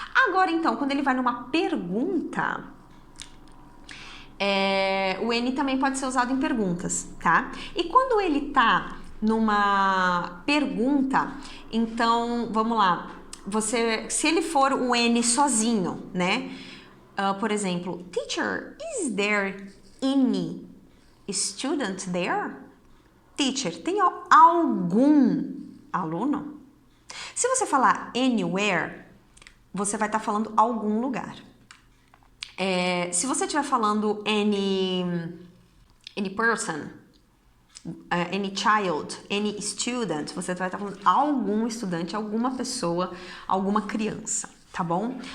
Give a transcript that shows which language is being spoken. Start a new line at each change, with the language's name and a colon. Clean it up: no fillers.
Portuguese: Agora, então, quando ele vai numa pergunta, o any também pode ser usado em perguntas, tá? E quando ele tá numa pergunta, então, vamos lá, se ele for o any sozinho, né? Por exemplo,
English: Teacher, is there any student there?
Portuguese: Teacher, tem algum aluno? Se você falar anywhere, você vai estar falando algum lugar. Se você estiver falando
English: any person, any child, any student,
Portuguese: você vai estar falando algum estudante, alguma pessoa, alguma criança, tá bom?